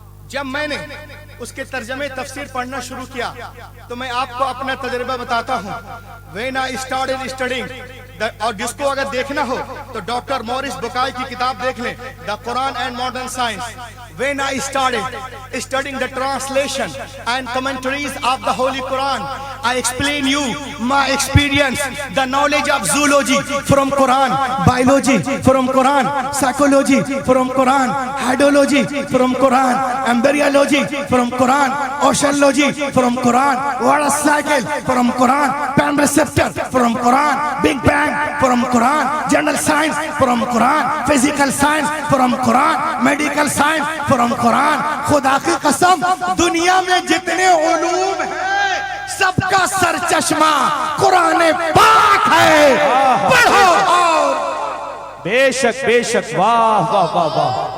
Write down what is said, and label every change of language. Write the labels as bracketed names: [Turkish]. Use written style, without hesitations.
[Hindi] जब मैंने उसके तर्जमे तफसीर पढ़ना शुरू किया तो मैं आपको अपना तजुर्बा बताता हूँ। [English] when I started studying, [Hindi] और जिसको अगर देखना हो तो डॉक्टर मॉरिस बुकाई की किताब देख लें, the Quran and modern science. [English] When I started studying the translation and commentaries of the Holy Quran, I explain you my experience, the knowledge of zoology from Quran, biology from Quran, psychology from Quran, hydrology from Quran, embryology from Quran, oceanology from Quran, water cycle from Quran, pan receptor from Quran, Big Bang from Quran, general science from Quran, physical science from Quran, medical science from Quran. [Hindi] खुदा की कसम, दुनिया में जितने उलूम हैं सबका सरचश्मा कुरान पाक है। पढ़ो। और बेशक बेशक, वाह वाह वाह वाह।